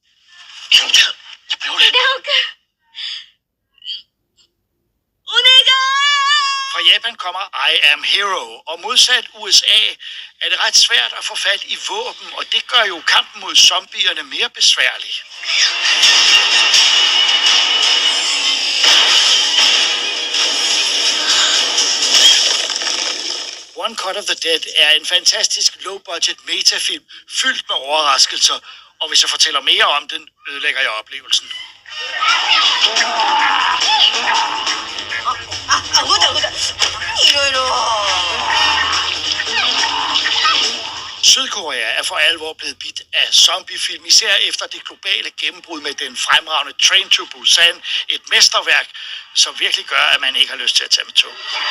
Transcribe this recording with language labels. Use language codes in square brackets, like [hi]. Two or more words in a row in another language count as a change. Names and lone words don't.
[da] Fra Japan kommer I Am Hero, og modsat USA er det ret svært at få fat i våben, og det gør jo kampen mod zombierne mere besværlig. One Cut of the Dead er en fantastisk low-budget metafilm, fyldt med overraskelser, og hvis jeg fortæller mere om den, ødelægger jeg oplevelsen. Sydkorea er for alvor blevet bidt af zombiefilm, især efter det globale gennembrud med den fremragende Train to Busan, et mesterværk, som virkelig gør, at man ikke har lyst til at tage med tog.